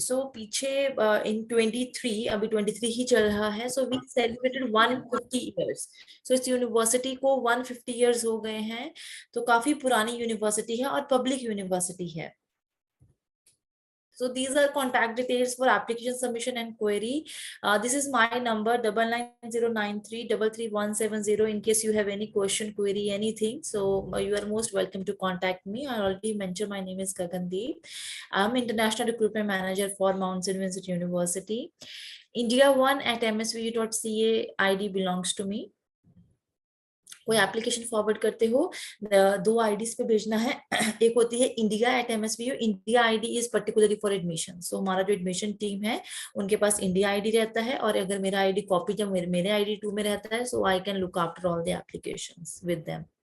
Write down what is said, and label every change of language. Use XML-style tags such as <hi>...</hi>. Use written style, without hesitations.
<hi>So पीछे in 23, अभी 23 ही चल रहा है.</hi> <en>So we celebrated 150 years.</en> <hi>So इस यूनिवर्सिटी को 150 years हो गए हैं. तो काफी पुरानी यूनिवर्सिटी है और पब्लिक यूनिवर्सिटी है.</hi> <en>So these are contact details for application submission and query. This is my number 9909333170 in case you have any question, query, anything. So you are most welcome to contact me. I already mentioned my name is Gagandeep. I'm International Recruitment Manager for Mount St. Vincent University. India1@msvu.ca ID belongs to me.</en> <hi>कोई application forward करते हो, दो IDs पे भेजना है। एक होती है</hi> <en>India@MSVU. India ID is particularly for admission.</en> <hi>सो हमारा जो एडमिशन टीम है उनके पास इंडिया आईडी रहता है, और अगर मेरा आईडी कॉपी जब मेरे आईडी 2 में रहता है,</hi> <en>So I can look after all the applications with them.</en>